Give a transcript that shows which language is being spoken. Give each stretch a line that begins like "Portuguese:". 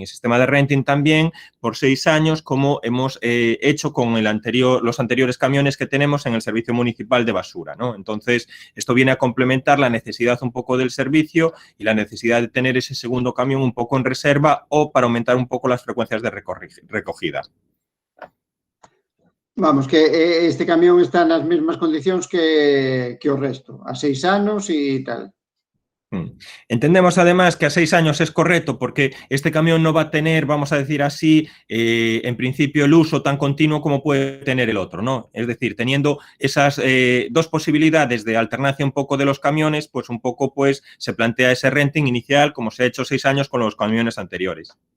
Spanish: El sistema de renting también por 6 años, como hemos hecho con los anteriores camiones que tenemos en el servicio municipal de basura, ¿no? Entonces, esto viene a complementar la necesidad un poco del servicio y la necesidad de tener ese segundo camión un poco en reserva o para aumentar un poco las frecuencias de recogida.
Galician: Vamos, que este camión está nas mesmas condicións que o resto, a 6 anos e tal.
Spanish: Entendemos además que a 6 años es correcto porque este camión no va a tener, vamos a decir así, en principio el uso tan continuo como puede tener el otro, ¿no? Es decir, teniendo esas dos posibilidades de alternancia un poco de los camiones, pues un poco pues se plantea ese renting inicial como se ha hecho 6 años con los camiones anteriores.